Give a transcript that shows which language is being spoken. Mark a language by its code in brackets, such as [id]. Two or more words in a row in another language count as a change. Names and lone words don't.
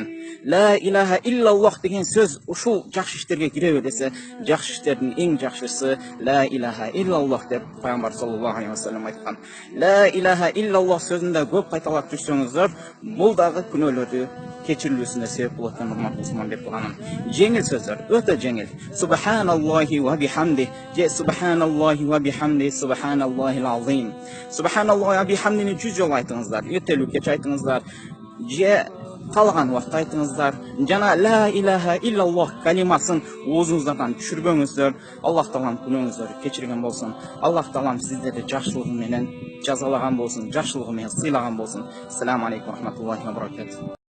[ar] لا إله إلا الله [ky] деген сөз ушул жакшы иштерге киреби десе, жакшы иштердин эң жакшысы [ar] لا إله إلا الله [ky] деп Пайгамбар [ar] صلى الله عليه وسلم [ky] айткан. [ar] لا إله إلا الله [ky] сөзүндө көп кайталап жүрсөңүздөр, бул дагы күнөөлөрдү кечирилүүсүнө себеп болот экен, урматтуу мусулман деп турганым. Жеңил сөздөр, өтө жеңил. [ar] سبحان الله وبحمده, же سبحان الله وبحمده, سبحان الله العظيم. سبحان الله وبحمده [ky] 100 жолу айтыңыздар, эртелүү кеч айтыңыздар. Же калган убакта айтыңыздар. Жана [ar] لا إله إلا الله [ky] калимасын оозуңуздардан түшүрбөңүздөр. Аллах Таалам күнөөңүздөрдү кечирген болсун. Аллах Таалам сиздерди жакшылыгы менен жазалаган болсун, жакшылыгы менен сыйлаган болсун. [ar] السلام عليكم رحمة الله وبركاته.